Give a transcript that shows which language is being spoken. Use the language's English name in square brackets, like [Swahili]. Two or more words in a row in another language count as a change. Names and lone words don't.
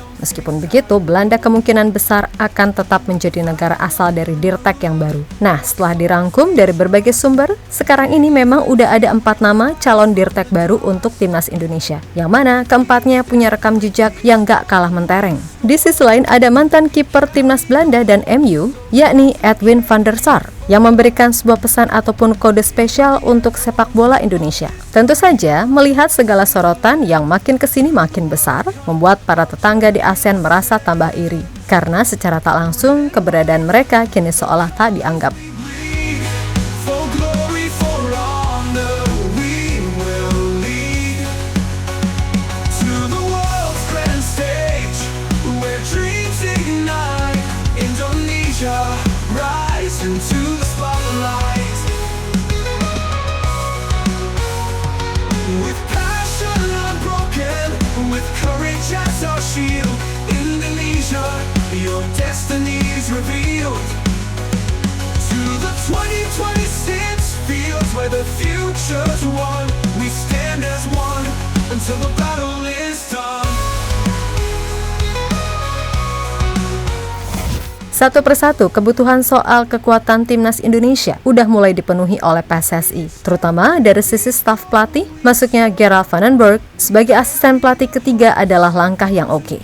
[Indonesian] Meskipun begitu, Belanda kemungkinan besar akan tetap menjadi negara asal dari dirtek yang baru. Nah, setelah dirangkum dari berbagai sumber, sekarang ini memang udah ada 4 nama calon dirtek baru untuk Timnas Indonesia, yang mana keempatnya punya rekam jejak yang gak kalah mentereng. Di sisi lain ada mantan kiper Timnas Belanda dan MU, yakni Edwin van der Sar, yang memberikan sebuah pesan ataupun kode spesial untuk sepak bola Indonesia. Tentu saja, melihat segala sorotan yang makin kesini makin besar, membuat para tetangga di ASEAN merasa tambah iri. Karena secara tak langsung, keberadaan mereka kini seolah tak dianggap. [English] Into the spotlight, with passion unbroken, with courage as our shield. Indonesia, your destiny is revealed. To the 2026 fields where the future's won, we stand as one until the battle is done. [Indonesian] Satu persatu kebutuhan soal kekuatan Timnas Indonesia udah mulai dipenuhi oleh PSSI, terutama dari sisi staf pelatih. Masuknya Gerald van den Berg sebagai asisten pelatih ketiga adalah langkah yang oke.